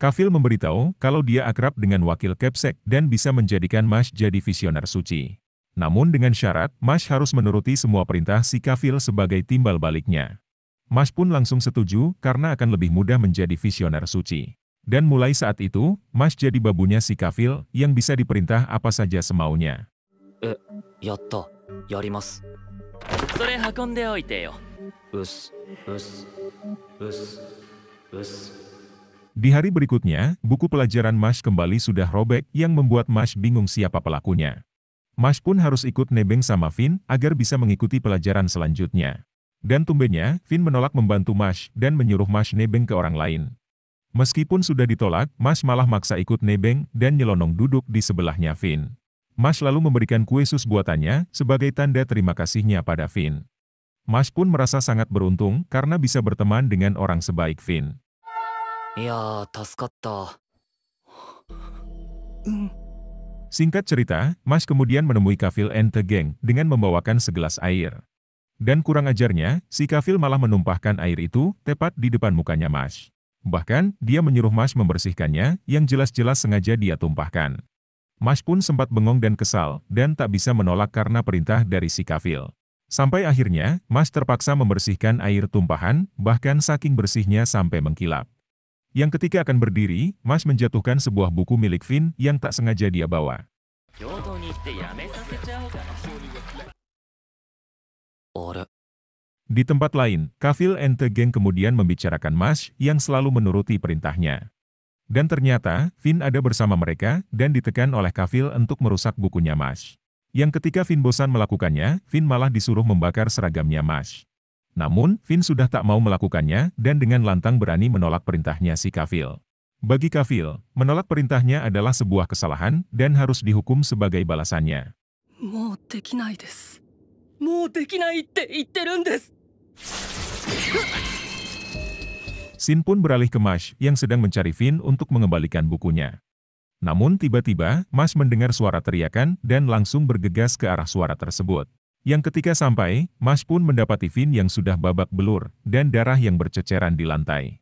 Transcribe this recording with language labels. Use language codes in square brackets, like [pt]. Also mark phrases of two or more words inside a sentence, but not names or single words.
[id] Kafil memberitahu kalau dia akrab dengan wakil Kepsek dan bisa menjadikan Mash jadi visioner suci. Namun dengan syarat, Mash harus menuruti semua perintah si Kafil sebagai timbal baliknya. Mash pun langsung setuju karena akan lebih mudah menjadi visioner suci. Dan mulai saat itu, Mash jadi babunya si Kafil yang bisa diperintah apa saja semaunya. [ja] やった。やります。それ運んでおいてよ。うっす、うっす、うっす、うっす。 [id] Di hari berikutnya, buku pelajaran Mash kembali sudah robek yang membuat Mash bingung siapa pelakunya. Mash pun harus ikut nebeng sama Finn agar bisa mengikuti pelajaran selanjutnya. Dan tumbennya, Finn menolak membantu Mash dan menyuruh Mash nebeng ke orang lain. Meskipun sudah ditolak, Mash malah maksa ikut nebeng dan nyelonong duduk di sebelahnya Finn. Mash lalu memberikan kue sus buatannya sebagai tanda terima kasihnya pada Finn. Mash pun merasa sangat beruntung karena bisa berteman dengan orang sebaik Finn. [ja] いやー、助かった。 [id] Singkat cerita, Mash kemudian menemui Kafil and the Gang dengan membawakan segelas air. Dan kurang ajarnya, si Kafil malah menumpahkan air itu tepat di depan mukanya Mash. Bahkan, dia menyuruh Mash membersihkannya yang jelas-jelas sengaja dia tumpahkan. Mash pun sempat bengong dan kesal, dan tak bisa menolak karena perintah dari si Kafil. Sampai akhirnya, Mash terpaksa membersihkan air tumpahan, bahkan saking bersihnya sampai mengkilap. Yang ketika akan berdiri, Mash menjatuhkan sebuah buku milik Finn yang tak sengaja dia bawa. [ja] 京都に行ってやめさせちゃおうかな。あれ。 [id] Di tempat lain, Kafil and the Gang kemudian membicarakan Mash yang selalu menuruti perintahnya. Dan ternyata, Finn ada bersama mereka dan ditekan oleh Kafil untuk merusak bukunya Mash. Yang ketika Finn bosan melakukannya, Finn malah disuruh membakar seragamnya Mash. Namun, Finn sudah tak mau melakukannya dan dengan lantang berani menolak perintahnya si Kafil. Bagi Kafil, menolak perintahnya adalah sebuah kesalahan dan harus dihukum sebagai balasannya. [ja] もうできないです。もうできないって言ってるんです。 [id] Shin pun beralih ke Mash yang sedang mencari Finn untuk mengembalikan bukunya. Namun tiba-tiba, Mash mendengar suara teriakan dan langsung bergegas ke arah suara tersebut. Yang ketika sampai, Mash pun mendapati Finn yang sudah babak belur dan darah yang berceceran di lantai.